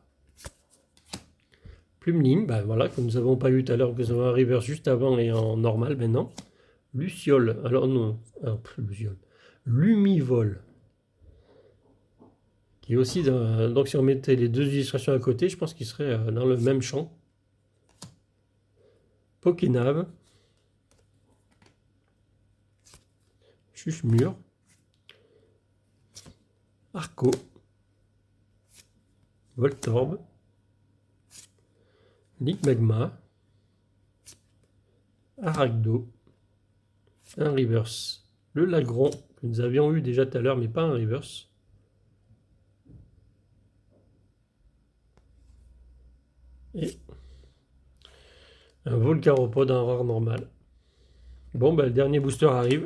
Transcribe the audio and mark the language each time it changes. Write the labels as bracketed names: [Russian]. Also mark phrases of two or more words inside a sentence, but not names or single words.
[French] Plumeline, ben voilà, que nous n'avons pas eu tout à l'heure, que nous avons un reverse juste avant et en normal maintenant. Luciole, alors non, Luciole. Lumivol. Qui est aussi dans, donc si on mettait les deux illustrations à côté, je pense qu'ils seraient dans le même champ. Pokénave. Chuchemur. Arco. Voltorb. Ligmagma. Arachdo. Un reverse. Le Lagron, que nous avions eu déjà tout à l'heure, mais pas un reverse. Et un Volcaropode en rare normal. Bon, ben, le dernier booster arrive.